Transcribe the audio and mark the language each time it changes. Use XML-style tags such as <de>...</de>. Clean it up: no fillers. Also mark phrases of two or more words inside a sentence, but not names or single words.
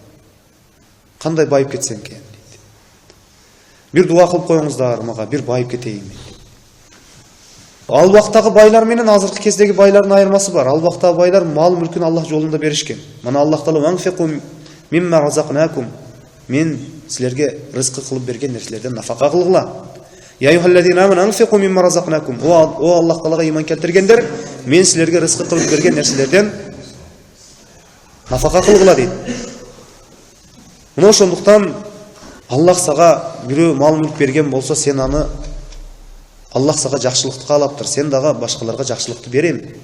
<ky>Кандай байып кетсем экен дейт. Бир дуа кылып коюңуздар мага, бир байып кетейин дейт. Ал вактагы байлар менен азыркы кездеги байлардын айырмасы бар. Ал вактагы байлар мал мүлкүн Аллах жолунда беришкен. Мана Аллах Таала</ky> <ar>"وأنفقوا مما رزقناكم"</ar> <ky>мен силерге рызкы кылып берген нерселерден нафака кылгыла.</ky> <ar>"يا أيها الذين آمنوا أنفقوا مما رزقناكم"</ar> <ky>о Аллах Таалага иман келтиргендер, мен силерге рызкы кылып берген нерселерден нафака кылгыла дейт. Мына ошондуктан Аллах сага бирөө мал мүлк берген болсо, сен аны Аллах сага жакшылыкты каалаптыр, сен дагы башкаларга жакшылыкты берем.</ky>